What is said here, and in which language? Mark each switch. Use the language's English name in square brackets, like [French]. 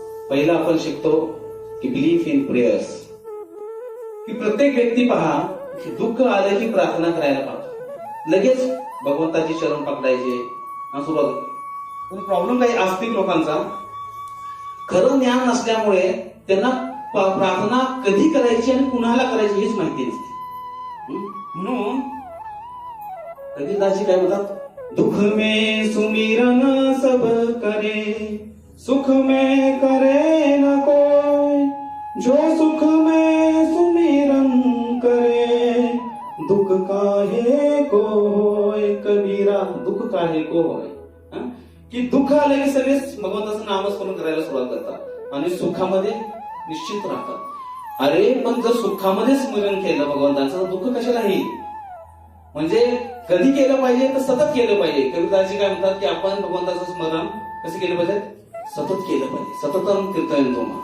[Marathi] पहिला आपण शिकतो की [English] belief in prayers, [Marathi] की प्रत्येक व्यक्ती पहा दुःख आलं की प्रार्थना करायला पाहतो, लगेच भगवंताची चरण पकडायचे सुरुवात. प्रॉब्लेम काही आस्तिक लोकांचा खरं ज्ञान नसल्यामुळे त्यांना प्रार्थना कधी करायची आणि कुणाला करायची हेच माहिती नसते. म्हणून कबीरदासजी काय बोलतात, [Hindi] दुख में सुमिरन सब करे, सुख में करे न कोई, जो सुख में सुमिरन करे, दुख काहे को होय कबीरा, दुःख काहे को होय. हं? [Marathi] की दुःख आले की सगळे भगवंताचं नामस्मरण करायला सुरुवात करतात आणि सुखामध्ये निश्चित राहतात. अरे पण जर सुखामध्ये स्मरण केलं भगवंताचं तर दुःख कशाला येईल. म्हणजे कधी केलं पाहिजे तर सतत केलं पाहिजे. कबीरदासजी काय म्हणतात की आपण भगवंताचं स्मरण कसं केलं पाहिजे, सतत केलं पाहिजे. सततम कीर्तन तो.